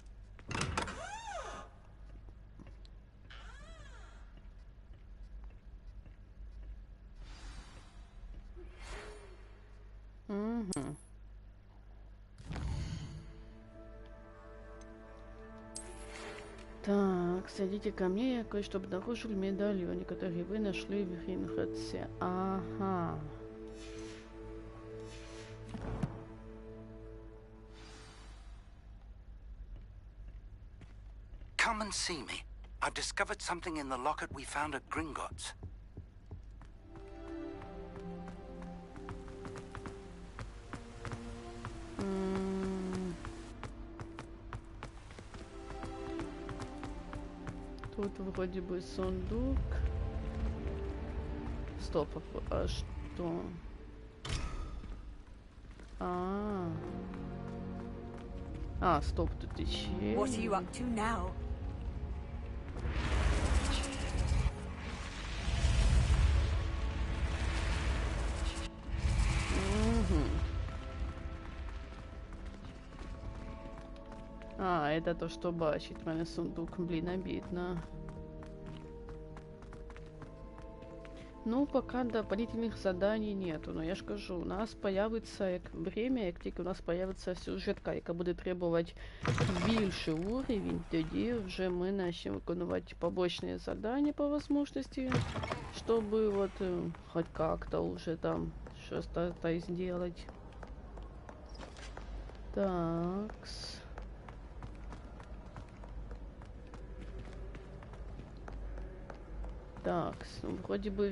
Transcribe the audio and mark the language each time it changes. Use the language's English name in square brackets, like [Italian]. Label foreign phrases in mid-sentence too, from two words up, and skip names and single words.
[Russian] Угу. Так, садите ко мне, я кое-что обнаружил в медальоне, который вы нашли в Гринхотсе. Ага. [English] Come and see me. I've discovered something in the locket we found at Gringotts. [Russian] Тут вроде бы сундук. Стоп, а что? Стоп, тут еще. [English] What are you up to now? [Russian] Это то, что бачить. [Ukrainian] У мене сундук, блін, обидно. [Russian] Ну, пока дополнительных заданий нету. Но я ж кажу, у нас появится время, [Ukrainian] як тільки у нас появится сюжетка, яка буде требувати більший уровень, тоді вже ми начнем виконувати [Russian] побочные задания по возможности, чтобы вот хоть как-то уже там что-то сделать. Такс. Так, ну, вроде бы...